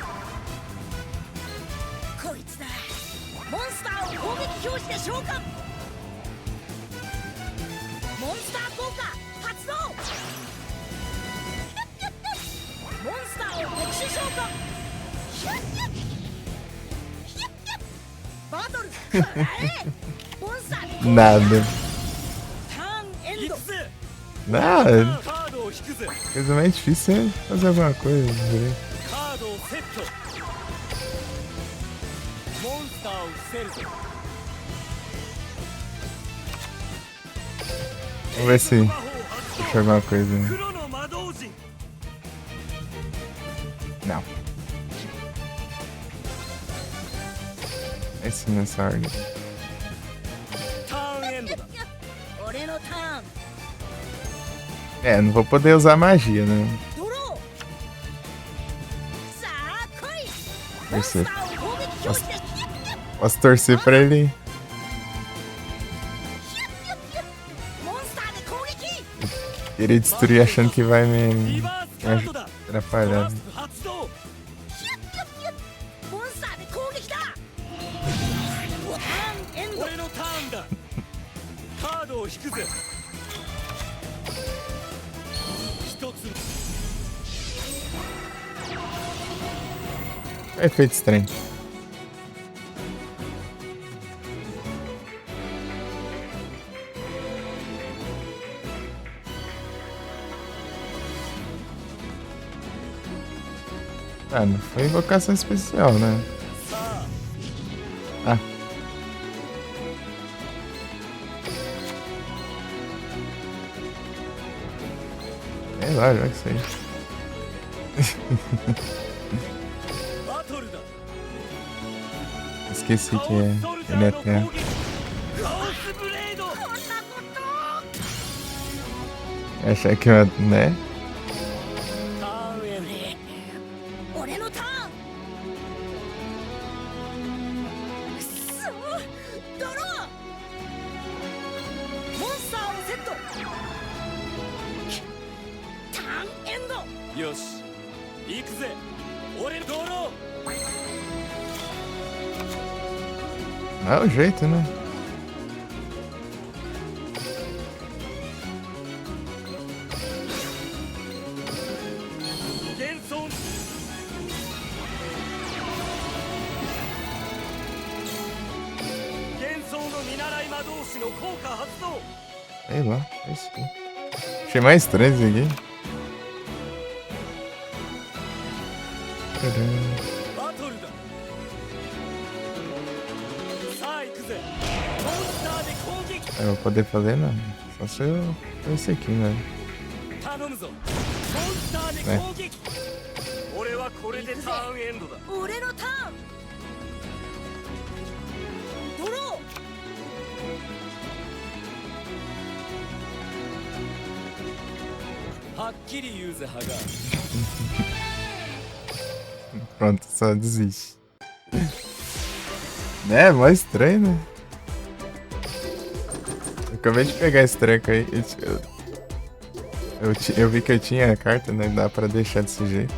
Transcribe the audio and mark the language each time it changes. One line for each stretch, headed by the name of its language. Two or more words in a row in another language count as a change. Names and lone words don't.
Japanese: こいつだモンスターを攻撃表示で召喚モンスター効果発動モンスターを特殊召喚バトル食らえモンスターで攻撃
Portuguese: Nada.
Japanese: ターンエンド
Portuguese: Nada.
Japanese: カードを引くぜ
Portuguese: A coisa mais difícil é fazer alguma coisa direito.
Japanese: カードをセットモンスターを伏せるぜ
Portuguese: Vamos ver se
Japanese: 魔法発
Portuguese: acha alguma coisa.
Japanese: 動
Portuguese: Né?
Japanese: 黒の魔導陣
Portuguese: Não. Esse nessa ordem.
Japanese: ターンエンドだ俺のターン
Portuguese: É, não vou poder usar magia, né?
Japanese: ドローさあ来いモン
Portuguese: Torcer.
Japanese: スターを攻撃表示で
Portuguese: Posso torcer pra ele
Japanese: モンスターで攻撃
Portuguese: querer destruir achando que vai
Japanese: リ
Portuguese: me
Japanese: バースカードだ
Portuguese: atrapalhar.
Japanese: ス発動モンスターで攻撃だターンエンド俺のターンだカードを引くぜ一つ
Portuguese: Efeito estranho. Ah, não foi invocação especial, né?
Japanese: さあ
Portuguese: Ah. Sei lá, joga isso aí.
Japanese: バトルだ
Portuguese: Esqueci
Japanese: カオ
Portuguese: que
Japanese: スソルジャ
Portuguese: ele é
Japanese: ーの
Portuguese: terra.
Japanese: 攻撃カオスブレードこんなこと
Portuguese: Achar que eu, né?
Japanese: ターンエンド俺のターンくそドローモンスターをセットターンエンドよし行くぜ俺のドロー
Portuguese: É o jeito, né?
Japanese: 幻想幻想の見習い魔導士の効果発動
Portuguese: Sei lá, é isso aí. Achei mais estranho isso aqui. Caramba.
Japanese: バトルださあ行くぜモンスターで攻撃
Portuguese: Eu vou poder fazer nada. Só se eu esse aqui, né?
Japanese: 頼むぞモンスターで攻撃、俺はこれでターンエンドだ俺のターンドロはっきり言うぜハガ
Portuguese: Pronto, só desiste. Né? Mó estranho, né? Eu acabei de pegar esse treco aí. Eu vi que eu tinha a carta, né? Dá pra deixar desse jeito.